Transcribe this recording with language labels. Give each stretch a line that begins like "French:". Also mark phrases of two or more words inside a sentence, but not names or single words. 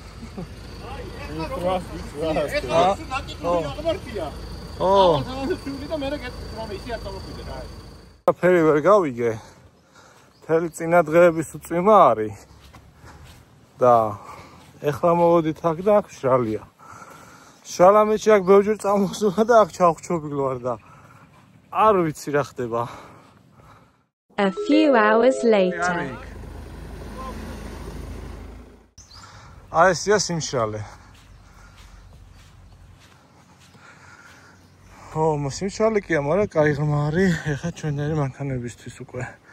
Georgian: ფერი ვერ გავიგე. მთელი წინა დღეების უწვიმა არის და ეხლა მოვოდით აქ და აქ მშრალია. შალამეთში აქ ბევრჯერ წამოსულა და აქ ჩავხჩობილ ვარ და არ ვიცი რა ხდება.
English: A few hours later.
Georgian: აი ესია სიმშრალე. სიმშრალე კი არა, კაი ღრმა არის, ეხლა ჩვენერი მანქანებისთვის უკვე.